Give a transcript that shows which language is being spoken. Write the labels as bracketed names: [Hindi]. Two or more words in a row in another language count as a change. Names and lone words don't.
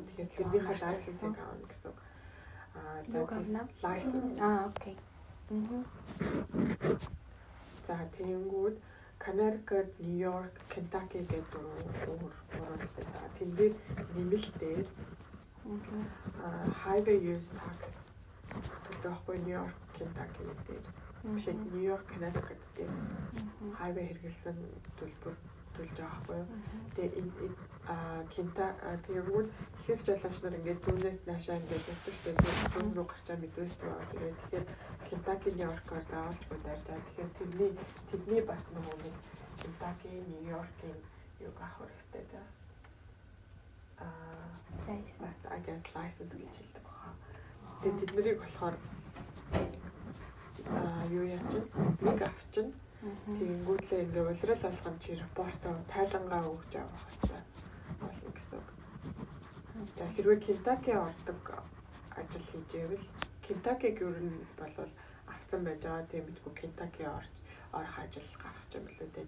[Mongolian] Тэгэхээр тэрнийхээ license-ыг авах гэсэн. За license. Окей. За тэгэнгүүт Connecticut, New York, Kentucky гэдэг өөр state байгаа. Тэн дээр нэмэлтээр [English] highway use tax [Mongolian] төлөхгүй New York, Kentucky дээр. Биш New York, Connecticut дээр highway хэрэгэлсэн төлбөр төлж байгаа байхгүй юу. Тэгээ энэ тэгвэл ихэнх жолооч нар ингээд зүүнээс наашаа ингээд явдаг шүү дээ. Зүүн рүү гарчаа Midwest руу орж ирээд тэгэхээр Kentucky, New York-оор заавалж бодож байгаа. Тэгэхээр тэдний бас нөгөө нэг Kentucky, New York-ийн юу авах хэрэгтэй за. [English] License, I guess license [Mongolian] гэж хэлдэг баха. Тэгээд тэднийг болохоор юу яаж нэг авчин тэгэнгүүтлээ ингээ улирал болгон чи репортоо тайлангаа өгч авах хэрэгтэй болно гэсэн үг. За хэрвээ Kentucky ордог ажил хийж байвал Kentucky-г ер нь бол авцсан байж байгаа тийм мэдгүй Kentucky орох ажил гаргах юм билүү дээ.